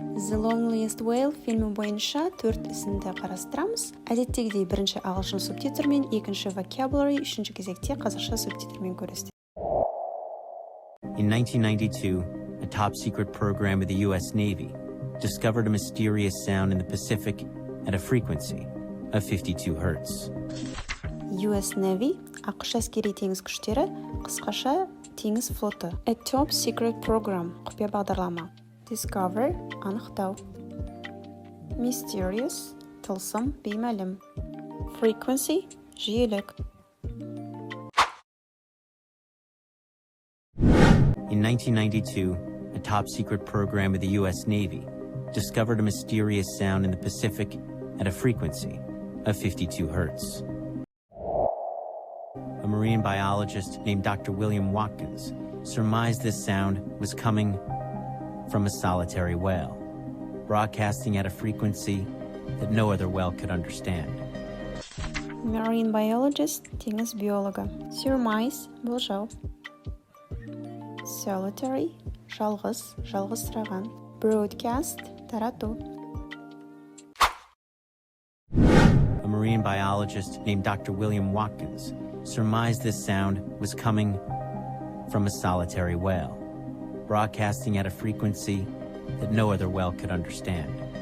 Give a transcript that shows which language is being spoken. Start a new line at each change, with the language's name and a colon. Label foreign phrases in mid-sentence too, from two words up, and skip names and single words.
Kazakh: The Loneliest Whale фильмі бойынша 4 ізінді қарастырамыз. Әдеттегідей бірінші ағылшын субтитрмен, екінші vocabulary, үшінші кезекте қазақша субтитрмен көресіздер.
English: In 1992, a top-secret program of the U.S. Navy discovered a mysterious sound in the Pacific at a frequency of 52 hertz. US Navy,
Kazakh: ақш әскери теңіз күштері, қысқаша теңіз флоты.
English: A top secret program,
Kazakh: құпия бағдарлама. Discover, анықтау. Mysterious, тылсым, беймәлім. Frequency, жиілік.
English: In 1992, a top-secret program of the U.S. Navy discovered a mysterious sound in the Pacific at a frequency of 52 hertz. A marine biologist named Dr. William Watkins surmised this sound was coming from a solitary whale, broadcasting at a frequency that no other whale could understand. Marine biologist,
Kazakh: теңіз биологы. Surmise, болжау. Solitary, жалғыз, жалғызсыраған. Broadcast, тарату.
English: A marine biologist named Dr. William Watkins surmised this sound was coming from a solitary whale, broadcasting at a frequency that no other whale could understand.